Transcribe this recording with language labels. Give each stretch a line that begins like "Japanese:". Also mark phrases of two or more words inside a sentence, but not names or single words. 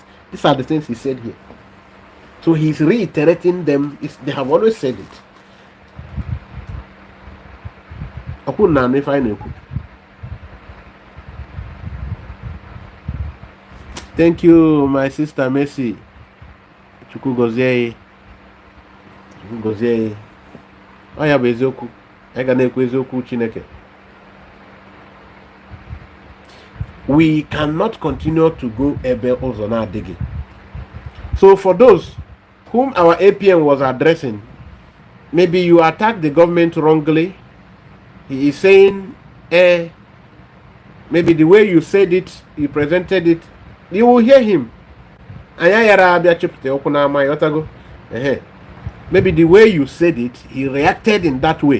English: These are the things he said here. So he's reiterating them. They have always said it. Thank you, my sister Mercy.
Igbo: Chukwugozie. Oya bụ eziokwu. Ega na-ekwu eziokwu Chineke.
English: We cannot continue to go
Igbo: ebe ụzọ na-adịghị.
English: So for those whom our APM was addressing, maybe you attacked the government wrongly. He is saying, maybe the way you said it, you presented it, you will hear him. Maybe the way you said it, he reacted in that way.